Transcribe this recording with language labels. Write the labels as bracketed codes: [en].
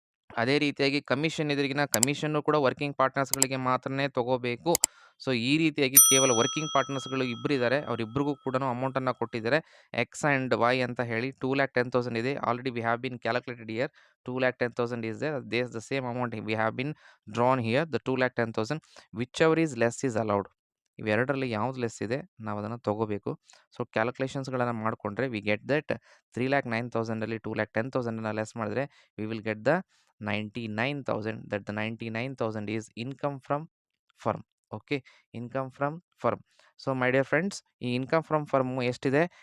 [kn] ಅದೇ ರೀತಿಯಾಗಿ commission ಎದುರಿಗಿನ commission ಕೂಡ ವರ್ಕಿಂಗ್ ಪಾರ್ಟ್ನರ್ಸ್ಗಳಿಗೆ ಮಾತ್ರನೇ ತಗೋಬೇಕು. ಸೊ ಈ ರೀತಿಯಾಗಿ ಕೇವಲ ವರ್ಕಿಂಗ್ ಪಾರ್ಟ್ನರ್ಸ್ಗಳು ಇಬ್ಬರಿದ್ದಾರೆ, ಅವರಿಬ್ಬರಿಗೂ ಕೂಡ ಅಮೌಂಟನ್ನು ಕೊಟ್ಟಿದ್ದಾರೆ. ಎಕ್ಸ್ ಆ್ಯಂಡ್ ವೈ ಅಂತ ಹೇಳಿ 2,10,000 ಇದೆ. [en] Already we have been calculated here. 2,10,000 is there. There is the same amount we have been drawn here, the 2,10,000. Whichever is less is allowed. [kn] ಇವೆರಡರಲ್ಲಿ ಯಾವ್ದು ಲೆಸ್ ಇದೆ ನಾವು ಅದನ್ನು ತೊಗೋಬೇಕು. ಸೊ ಕ್ಯಾಲ್ಕುಲೇಷನ್ಸ್ಗಳನ್ನು ಮಾಡಿಕೊಂಡ್ರೆ [en] we get that [kn] 3,09,000 2,10,000 ಲೆಸ್ ಮಾಡಿದ್ರೆ [en] We will get the 99,000 that the 99,000 is income from firm. Okay, income from firm. So my dear friends, [kn] ಈ income from firm ಎಷ್ಟಿದೆ?